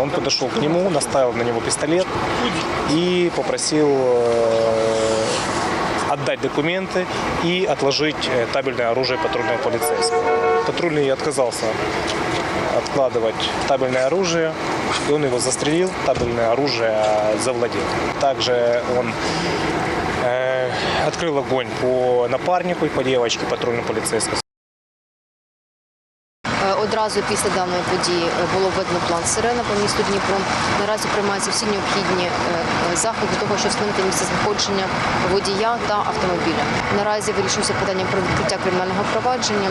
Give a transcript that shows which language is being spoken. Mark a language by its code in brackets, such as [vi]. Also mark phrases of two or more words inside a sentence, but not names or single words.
[ru] Он подошел к нему, наставил на него пистолет и попросил отдать документы и отложить табельное оружие патрульного полицейского. Патрульный отказался откладывать табельное оружие, и он его застрелил, табельное оружие завладел. Также он открыл огонь по напарнику и по девочке патрульного полицейского. [uk] Одразу після даної події було введено план «Сирена» по місту Дніпро. Наразі приймаються всі необхідні заходи для того, щоб встановити місце знаходження водія та автомобіля. Наразі вирішується питання про відкриття кримінального провадження.